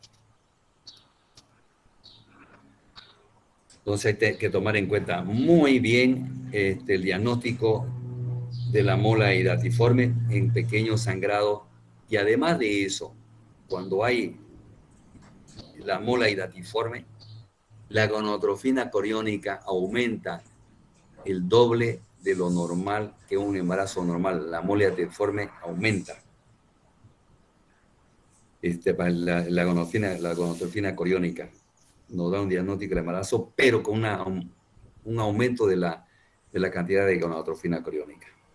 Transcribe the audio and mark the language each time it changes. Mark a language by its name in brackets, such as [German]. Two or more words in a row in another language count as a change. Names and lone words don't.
[Spanish] Entonces hay que tomar en cuenta muy bien el diagnóstico de la mola hidatiforme en pequeños sangrados. Y además de eso, cuando hay la mola hidatiforme, la gonotrofina coriónica aumenta el doble de lo normal que un embarazo normal. La mola hidatiforme aumenta la gonotrofina coriónica. Nos da un diagnóstico de embarazo, pero con un aumento de la cantidad de gonotrofina coriónica.